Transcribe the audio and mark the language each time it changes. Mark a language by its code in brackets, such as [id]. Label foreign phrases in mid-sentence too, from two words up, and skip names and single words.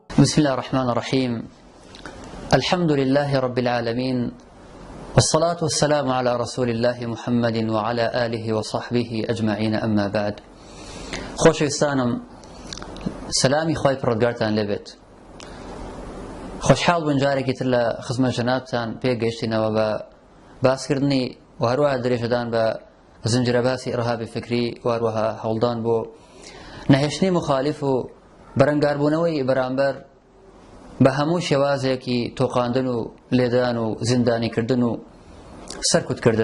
[ar] بسم الله الرحمن الرحيم. الحمد لله رب العالمين، والصلاة والسلام على رسول الله محمد وعلى آله وصحبه أجمعين. أما بعد، [ckb] خۆشەویستانم، سلامی خوای پڕۆتگارتان لێبێت. خۆشحاڵ بوون جارێکی تر لە خزمەت جەنابتان پێگەیشتینەوە بە باسکردنی و هەروەها درێژەدان بە زنجرە باسی ئیرهابی فکری و هەروەها هەوڵدان بۆ نەهێشتنی مخالیف و بەرەنگاربوونەوەی بەرامبەر بە هەموو شێوازێکی تۆقاندن و لێدان و زیندانیکردن و سەرکوتکردن.